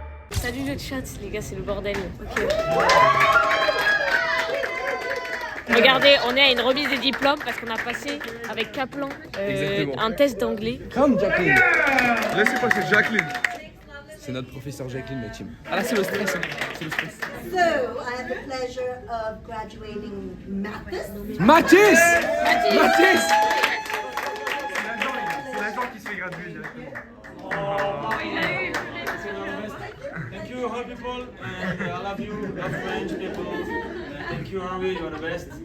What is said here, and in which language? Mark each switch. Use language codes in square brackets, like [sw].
[fr] Salut le chat, les gars, c'est le bordel. Ok. Regardez, on est à une remise des diplômes parce qu'on a passé avec Kaplan un test d'anglais. Comme Jacqueline. Laissez passer Jacqueline. C'est notre professeur Jacqueline, le team. Ah là, c'est le stress. Hein. C'est le stress. [en] So, I have the pleasure of graduating Mathis. [fr] Mathis. Mathis. C'est l'agent qui se fait graduer directement. [en] Thank you, hi people, and I love you, love French people. Thank you, Harvey, you are the best.